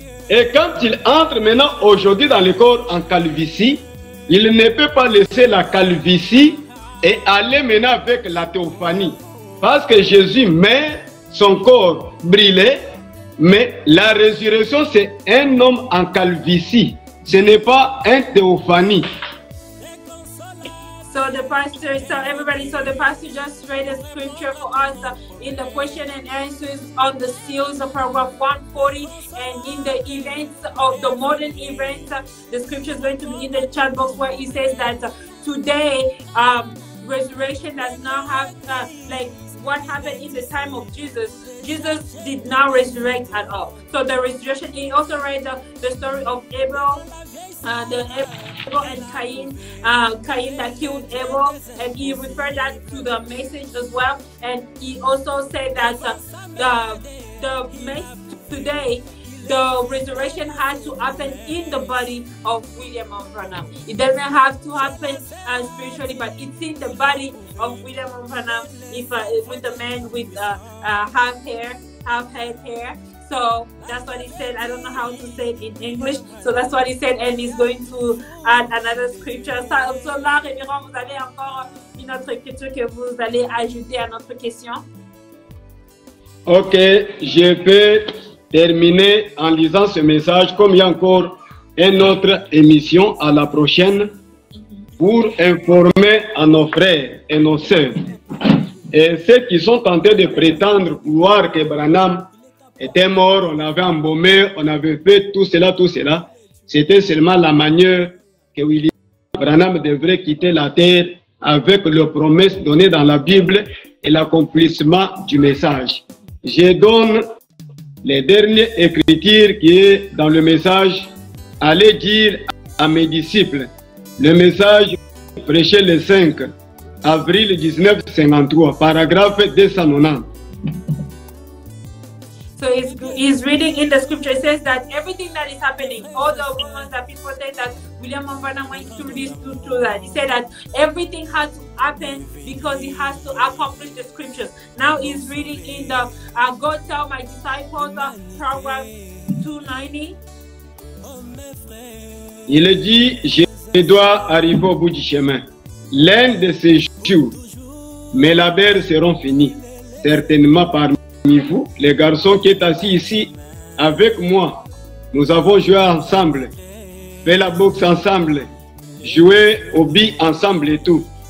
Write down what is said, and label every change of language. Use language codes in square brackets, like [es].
[fr] Et quand il entre maintenant aujourd'hui dans le corps en calvitie, il ne peut pas laisser la calvitie et aller maintenant avec la théophanie. Parce que Jésus met son corps brûlé, mais la résurrection c'est un homme en calvitie. Ce n'est pas un théophanie. [en] So the pastor just read a scripture for us in the question and answers on the seals of paragraph 140, and in the events of the modern events, the scripture is going to be in the chat box where it says that today resurrection does not have like what happened in the time of Jesus. Jesus did not resurrect at all. So the resurrection, he also read the story of Abel, Abel and Cain, Cain that killed Abel, and he referred that to the message as well. And he also said that the message today, the resurrection had to happen in the body of William Branham. It doesn't have to happen spiritually, but it's in the body of William Branham, with the man with half head hair. So that's what he said. I don't know how to say it in English. So that's what he said, and he's going to add another scripture. [fr] So là, révérend, vous avez encore une autre écriture que vous allez ajouter à notre question? Ok, je peux terminer en lisant ce message, comme il y a encore une autre émission à la prochaine, pour informer à nos frères et nos sœurs et ceux qui sont tentés de prétendre croire que Branham était mort, on avait embaumé, on avait fait tout cela, c'était seulement la manière que William Branham devrait quitter la terre avec les promesses données dans la Bible et l'accomplissement du message. Je donne les dernières écritures qui est dans le message. Allez dire à mes disciples, le message prêché le 5 avril 1953, paragraphe 290. [en] So he's reading in the scripture. It says that everything that is happening, all the rumors that people say that William Branham went through this, through that, he said that everything had to happen because he has to accomplish the scriptures. Now he's reading in the God Tell My Disciples, paragraph 290. [fr] Il dit, je dois arriver au bout du chemin. L'un de ces jours, mes labeurs seront finis. Certainement parmi vous, les garçons qui sont assis ici avec moi, nous avons joué ensemble, fait la boxe ensemble, joué au billes ensemble et tout.